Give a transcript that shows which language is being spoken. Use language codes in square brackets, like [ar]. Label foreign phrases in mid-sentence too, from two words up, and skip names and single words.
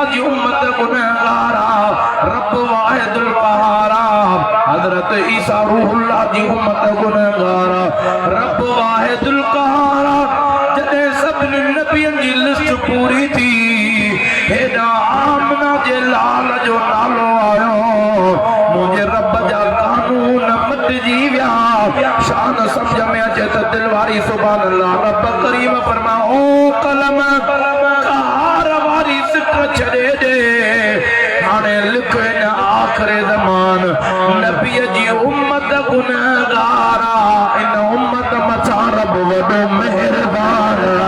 [sd] जी उम्मत गुनहगार रब [ar] الواحد القهار [sd] हजरत ईसा रूहुल्लाह जी उम्मत गुनहगार रब [ar] الواحد القهار [sd] जदे सब नबियन जी लिस्ट पूरी थी हेडा आमना जे लाल जो नालो आयो मुझे रब जा कानून मत जीव्या शान समझ में अचे तो दिल वारी [ar] سبحان الله [sd] रब करीम फरमाओ कलम कार वारी सिक छड़े दे हाने लिखे न आखिरी ज़मान नबी जी उम्मत गुनहगार इन उम्मत मचा रब वडो मेहरबान